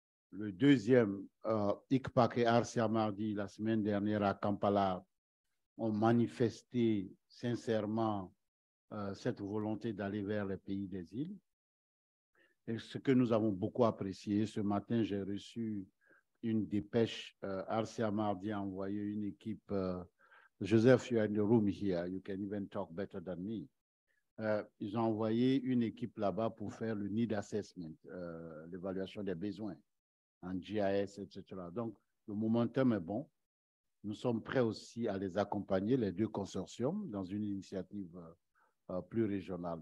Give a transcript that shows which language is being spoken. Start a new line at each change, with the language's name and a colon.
French: Le deuxième, ICPAC et Arsia Mardi, la semaine dernière à Kampala, ont manifesté sincèrement cette volonté d'aller vers les pays des îles. Et ce que nous avons beaucoup apprécié, ce matin, j'ai reçu une dépêche. Arsia Mardi a envoyé une équipe.
English: Joseph, you are in the room here. You can even talk better than me.
French: Ils ont envoyé une équipe là-bas pour faire le need assessment, l'évaluation des besoins en GIS, etc. Donc, le momentum est bon. Nous sommes prêts aussi à les accompagner, les 2 consortiums, dans une initiative plus régionale.